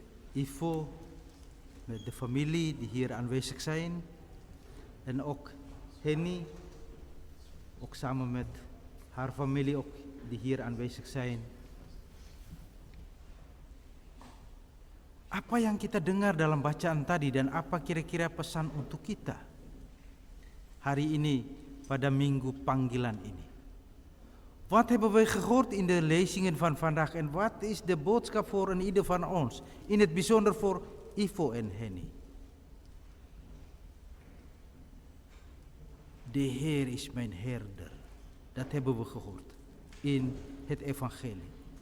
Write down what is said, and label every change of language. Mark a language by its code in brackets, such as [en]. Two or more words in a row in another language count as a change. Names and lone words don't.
[nl] Ivo, met de familie die hier aanwezig zijn, en ook Henny, ook samen met haar familie ook die hier aanwezig zijn. [id] Apa yang kita dengar dalam bacaan tadi dan apa kira-kira pesan untuk kita hari ini pada minggu panggilan ini? [nl] Wat hebben we gehoord in de lezingen van vandaag en wat is de boodschap voor een ieder van ons, in het bijzonder voor Ivo en Henny? De Heer is mijn herder, dat hebben we gehoord in het evangelie.